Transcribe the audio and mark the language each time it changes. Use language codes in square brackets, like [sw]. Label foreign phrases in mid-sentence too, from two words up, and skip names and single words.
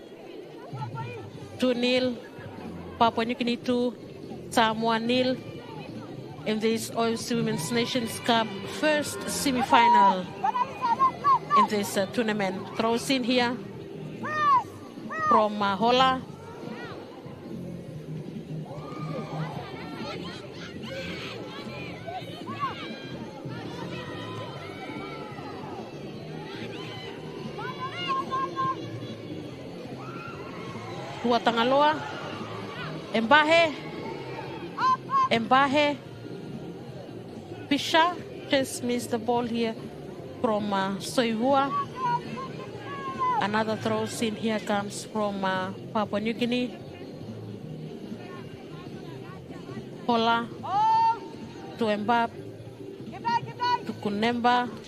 [en] 2-0. Papua New Guinea 2, Samoa 0 in this OFC Women's Nations Cup first semi-final in this tournament. Throws in here from Hola. Tua Tangaloa. Mbahe. Pisha just missed the ball here from Soivua. Another throw in here comes from Papua New Guinea. Hola to Mbap to Kunemba.